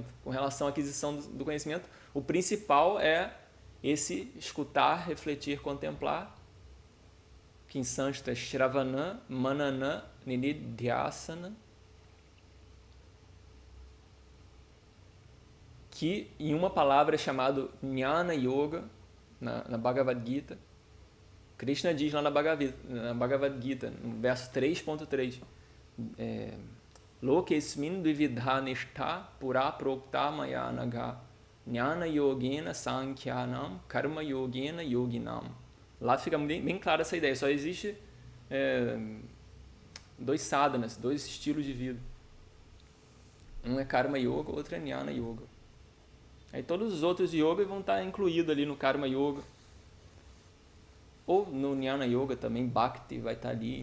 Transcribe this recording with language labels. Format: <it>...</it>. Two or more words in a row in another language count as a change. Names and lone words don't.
<pt>Com relação à aquisição do conhecimento, o principal é esse escutar, refletir, contemplar, que em sânscrito é</pt> <sa>Shravana, Manana, Nididhyasana,</sa> <pt>que em uma palavra é chamado Jnana Yoga, na Bhagavad Gita. Krishna diz lá na Bhagavad Gita, no verso 3.3,</pt> <sa>Lokesmin dvividha nishtha pura prokta maya naga Jnana Yogena Sankhyanam Karma Yogena Yoginam.</sa> <pt>Lá fica bem clara essa ideia. Só existe 2 sadhanas, 2 estilos de vida. Um é Karma Yoga, outro é Jnana Yoga. Aí todos os outros yogas vão estar incluídos ali no Karma Yoga. Ou no Jnana Yoga também, Bhakti vai estar ali.</pt>